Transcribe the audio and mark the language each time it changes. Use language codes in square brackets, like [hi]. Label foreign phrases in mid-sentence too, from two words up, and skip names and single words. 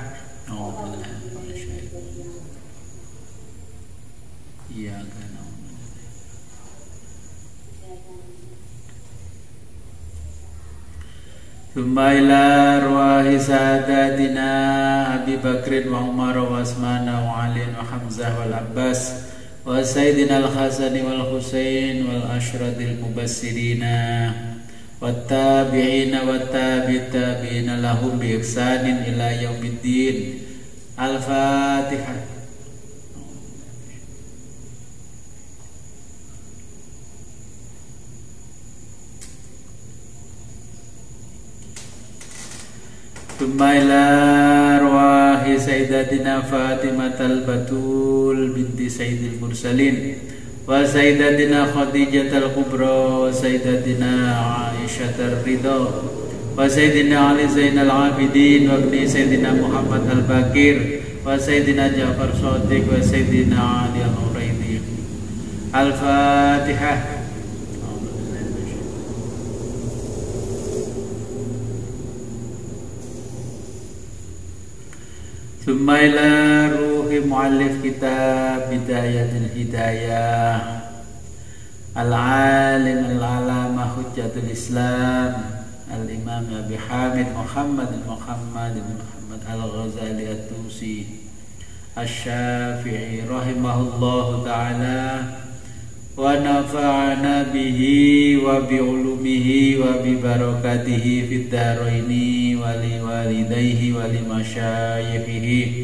[ar] ثم إلى أرواح سادتنا أبي بكر وعمر وعثمان وعلي وحمزة والعباس وسيدنا الحسن والحسين والعشرة المبشرين والتابعين والتابعين لهم بإحسان إلى يوم الدين. Al-Fatihah. ثم إلى أرواح سيدتنا فاطمة البتول بنت سيد المرسلين وسيدتنا خديجة الكبرى وسيدتنا عائشة الرضا وسيدنا علي زين العابدين وابن سيدنا محمد الباقر وسيدنا جعفر الصادق وسيدنا علي العريضي. Al-Fatihah. ثم إلى روح مؤلف كتاب بداية الهداية العالم العلامة حجة الإسلام الإمام أبي حامد محمد الغزالي الطوسي الشافعي رحمه الله تعالى ونفعنا به وبعلومه وببركاته في الدارين ولوالديه ولمشايخه.